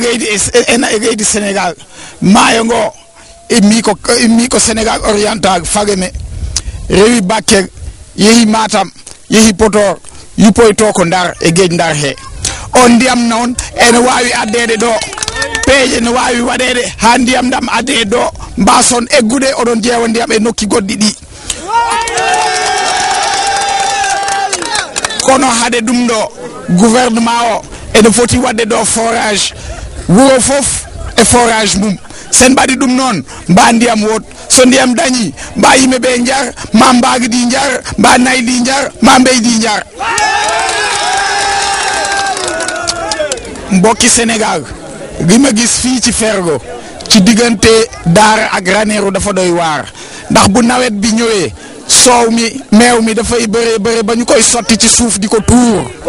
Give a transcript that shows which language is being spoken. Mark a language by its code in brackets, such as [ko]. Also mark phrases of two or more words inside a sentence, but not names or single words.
[ff] leydi Sénégal maayo ngo immi ko Sénégal oriental fageme rewi Bakel yehi Matam yehi Podor yupoyto ko Ndar e geej Ndar he on ndiyam noon ene wawi addede ɗo peeje ne wawi waɗede ha ndiyam ɗam adde ɗo mbason eggude oɗon jeewa ndiyam e nokki goɗɗi ɗi kono hade ɗum ɗo gouvernement o ene foti wadde ɗo forage wuro fof e forage mum sen mbaɗi ɗum noon mba ndiyam wot so ndiyam dañi mba yimɓeɓe jar ma mbagdi jar mba naydi jar ma mbeydi jar [wo] mbokki Sénégal li ma gis fii ci Fergo ci diggante Daara ak Ranérou dafa doy waar ndax bu nawet bi ñëwee soow mi meew mi dafay bëre ba ñu koy sotti ci suuf di ko tuur